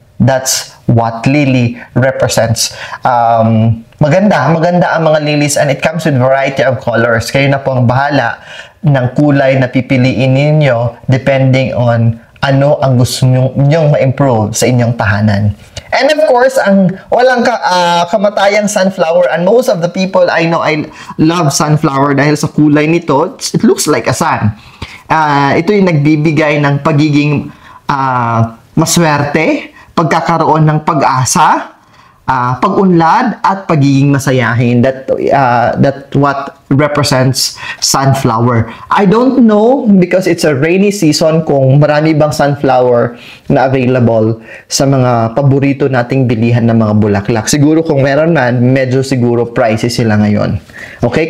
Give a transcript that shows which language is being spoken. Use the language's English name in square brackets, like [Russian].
[English] That's what lily represents. [Filipino] Maganda ang mga [English] lilies, and it comes with variety of colors. Kayo na po ang bahala ng kulay na pipiliin ninyo depending on ano ang gusto nyong ma-improve sa inyong tahanan. And of course, [Filipino] ang walang kamatayang [English] sunflower, and most of the people I know I love sunflower [Filipino] dahil sa kulay nito. [English] It looks like a sun. [Filipino] Ito yung nagbibigay ng pagiging maswerte, pagkakaroon ng pag-asa, pag-unlad, at pagiging masayahin. [English] That what represents sunflower. I don't know, because it's a rainy season, [Filipino] kung marami bang sunflower na available sa mga paborito nating bilihan ng mga bulaklak. Siguro kung meron man, medyo siguro pricey sila ngayon. Okay?